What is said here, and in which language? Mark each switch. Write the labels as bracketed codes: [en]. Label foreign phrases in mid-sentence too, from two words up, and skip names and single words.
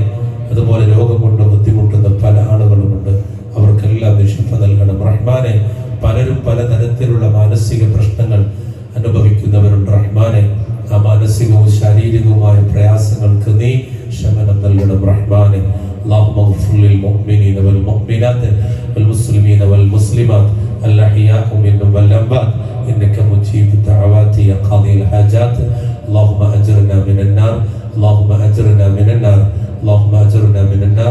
[ml] അതുപോലെ രോഗം കൊണ്ട് ബുദ്ധിമുട്ടുന്ന പല ആളുകളുമുണ്ട്, അവർക്കെല്ലാം ശിഫ നൽകണം റഹ്മാനെ. പലരും പലതരത്തിലുള്ള മാനസിക പ്രശ്നങ്ങൾ അനുഭവിക്കുന്നവരുണ്ട് റഹ്മാനെ. ആ മാനസികവും ശാരീരികവുമായ പ്രയാസങ്ങൾക്ക് നീ ശമനം നൽകണം റഹ്മാനെ. [ar] اللهم اغفر للمؤمنين والمؤمنات والمسلمين والمسلمات الأحياء منهم والأموات إنك مجيب الدعوات يا قاضي الحاجات. اللهم أجرنا من النار، اللهم أجرنا من النار، اللهم أجرنا من النار.